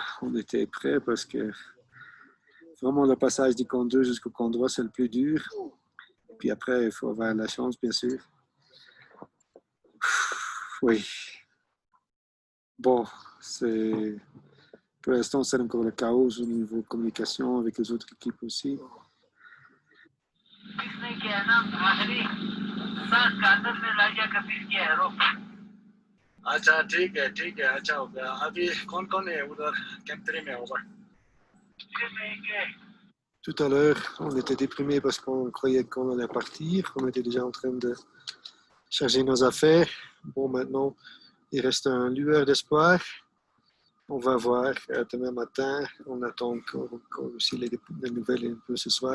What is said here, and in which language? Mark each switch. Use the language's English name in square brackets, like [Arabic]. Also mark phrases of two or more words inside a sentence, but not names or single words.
[French] On était prêts parce que vraiment le passage du camp 2 jusqu'au camp 3, c'est le plus dur. Puis après, il faut avoir la chance, bien sûr. Oui. Bon, pour l'instant, c'est encore le chaos au niveau communication avec les autres équipes aussi. [Hindi] अच्छा ठीक है अच्छा हो गया अभी कौन है उधर कैंप 3 में ओवर [French] Tout à l'heure, on était déprimés parce qu'on croyait qu'on allait partir. On était déjà en train de charger nos affaires. Bon, maintenant, il reste un lueur d'espoir. On va voir demain matin. On attend encore aussi les nouvelles un peu ce soir.